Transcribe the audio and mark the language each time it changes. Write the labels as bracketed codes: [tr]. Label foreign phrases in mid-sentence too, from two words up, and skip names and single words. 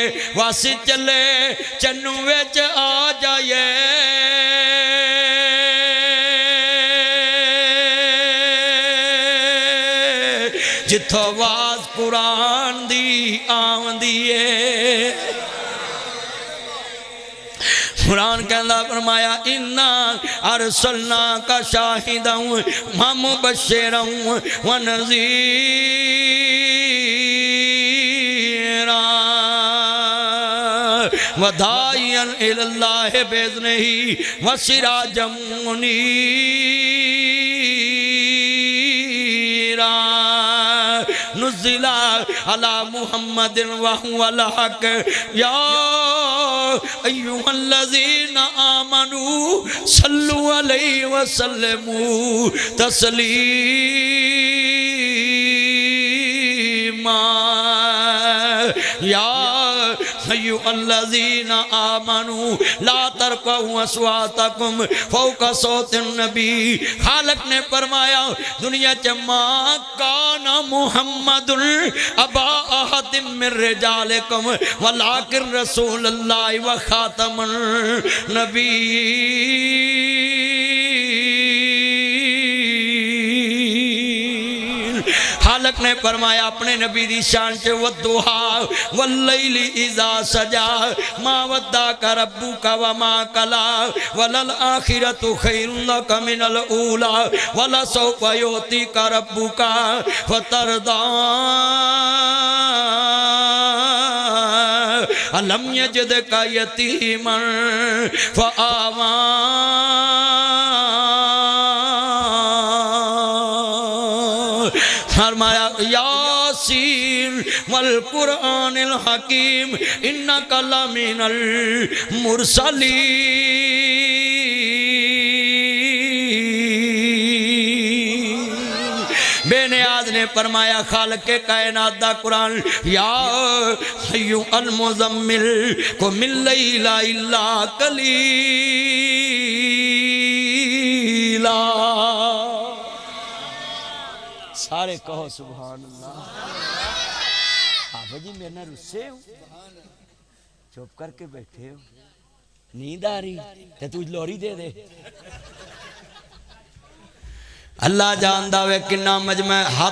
[pa] وس چلے چنوں وچ آ جائے، جتھوں آواز قرآن دی آوندی ہے. قرآن کہندا فرمایا [ar] إنا أرسلناك شاهدا ومبشرا ونذيرا وداعيا إلى الله بإذنه وسراجا منيرا. نزل على محمد وهو الحق يا أيها الذين آمنوا صلوا عليه وسلموا تسليما. يا أيها الذين آمنوا لا ترفعوا أصواتكم فوق صوت النبي. [pa] خالق نے فرمایا دنیا چ [ar] ما كان محمد أبا أحد من رجالكم ولكن رسول الله وخاتم النبي. [pa] خالق نے فرمایا اپنے نبی دی شان چ [ar] والضحى والليل إذا سجى ما ودعك ربك وما قلى وللآخرة خير لك من الأولى ولسوف يعطيك ربك فترضى. ألم يجدك يتيما فآوى. فرمایا يس والقرآن الحكيم إنك لمن المرسلين. [pa] بے نیاز نے فرمایا خالق کے کائنات دا قرآن [ar] يا أيها المزمل قم الليل إلا قليلا. [pa] سارے کہو [ar] سبحان الله. [pa] آپ جی میرے نا رسے ہو، چپ کر کے بیٹھے ہو، نیند آ رہی تو تو لوری دے دے. اللہ جاندا وے کنا مجمع.